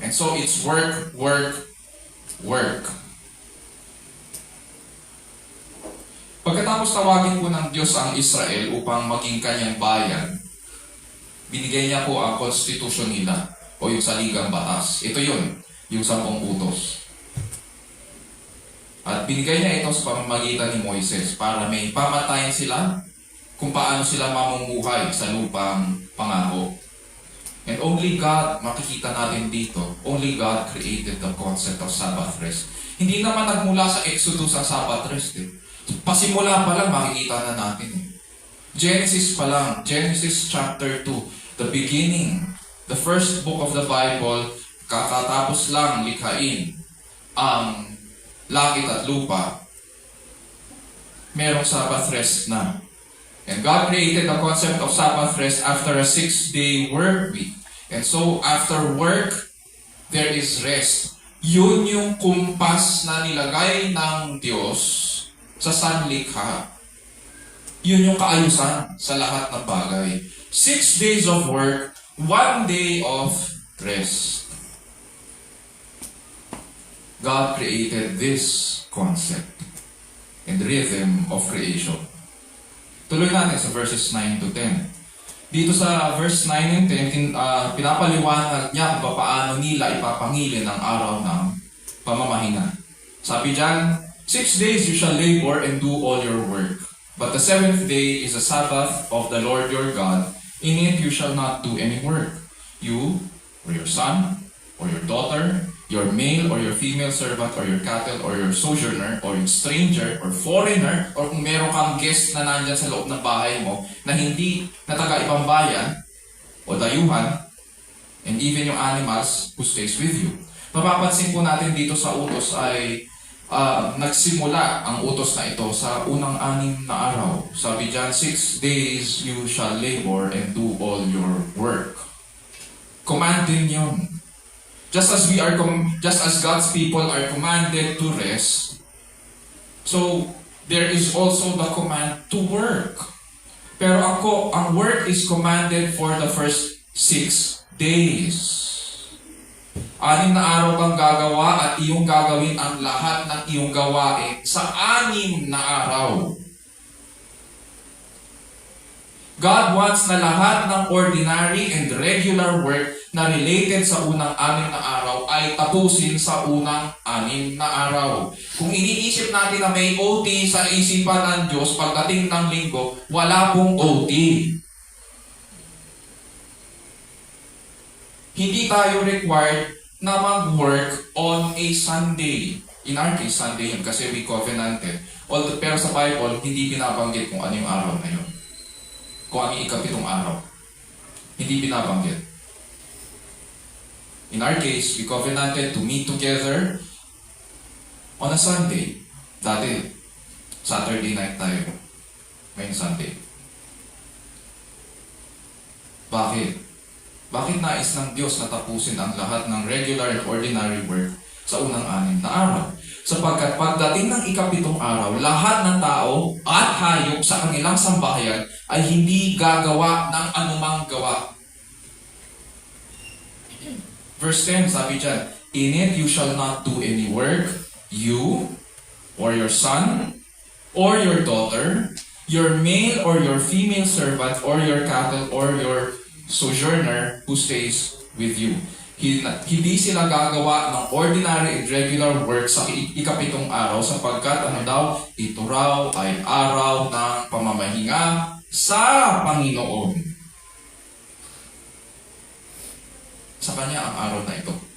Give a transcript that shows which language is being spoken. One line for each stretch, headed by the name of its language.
English: And so it's work, work, work.
Filipino: Pagkatapos tawagin po ng Diyos ang Israel upang maging kanyang bayan, binigay niya po ang konstitusyon nila o yung saligang batas. Ito yun, yung 10 utos. At binigay niya ito sa pamamagitan ni Moises para may pamatayan sila kung paano sila mamumuhay sa lupang pangako.
English: And only God,
Filipino: makikita natin dito,
English: only God created the concept of Sabbath rest.
Filipino: Hindi naman nagmula sa Exodus ang Sabbath rest eh. Pasimula pa lang makikita na natin eh. Genesis pa lang, Genesis chapter 2,
English: the beginning, the first book of the Bible,
Filipino: kakatapos lang likhain ang langit at lupa, merong Sabbath rest na.
English: And God created the concept of Sabbath rest after a 6-day work week. And so, after work, there is rest.
Filipino: Yun yung kumpas na nilagay ng Diyos sa sanlikha. Yun yung kaayusan sa lahat ng bagay.
English: 6 days of work, 1 day of rest. God created this concept and rhythm of creation.
Filipino: Tuloy natin sa verses 9 to 10. Dito sa verse 9 and 10, pinapaliwanag niya kung paano nila ipapangilin ang araw ng pamamahinga. Sabi diyan,
English: 6 days you shall labor and do all your work. But the 7th day is a Sabbath of the Lord your God. In it you shall not do any work. You, or your son, or your daughter, your male or your female servant, or your cattle, or your sojourner, or your stranger, or foreigner, or
Filipino: kung meron kang guest na nandyan sa loob ng bahay mo, na hindi na taga-ibang bayan, o dayuhan,
English: and even yung animals who stays with you.
Filipino: Mapapansin po natin dito sa utos ay nagsimula ang utos na ito sa unang 6 na araw. Sabi diyan,
English: 6 days you shall labor and do all your work. Command din yun. Just as God's people are commanded to rest, so there is also the command to work.
Filipino: Pero ang
English: work is commanded for the first 6 days.
Filipino: 6 na araw kang gagawa at iyong gagawin ang lahat ng iyong gawain sa 6 na araw. God wants na lahat ng
English: ordinary and regular work
Filipino: na related sa unang 6 na araw ay tapusin sa unang 6 na araw. Kung iniisip natin na may OT sa isipan ng Diyos pagdating ng linggo, wala pong OT. Hindi tayo required na mag-work
English: on a Sunday. In our case,
Filipino: Sunday yun kasi
English: we covenanted.
Filipino: Pero sa Bible, hindi binabanggit kung ano yung araw na yun. Kung ano yung 7 araw. Hindi binabanggit.
English: In our case, we covenanted to meet together on a Sunday.
Filipino: Dati, Saturday night tayo. Ngayon Sunday. Bakit? Bakit nais ng Diyos na tapusin ang lahat ng
English: regular and ordinary work
Filipino: sa unang 6 na araw? Sapagkat pagdating ng 7 araw, lahat ng tao at hayop sa kanilang sambahayan ay hindi gagawa ng anumang gawa.
English: Verse 10,
Filipino: sabi dyan,
English: in it you shall not do any work, you, or your son, or your daughter, your male or your female servant, or your cattle, or your sojourner who stays with you.
Filipino: Hindi sila gagawa ng
English: ordinary and regular work
Filipino: sa 7 araw sapagkat ito raw ay araw ng pamamahinga sa Panginoon. Sa Kanya ang araw na ito.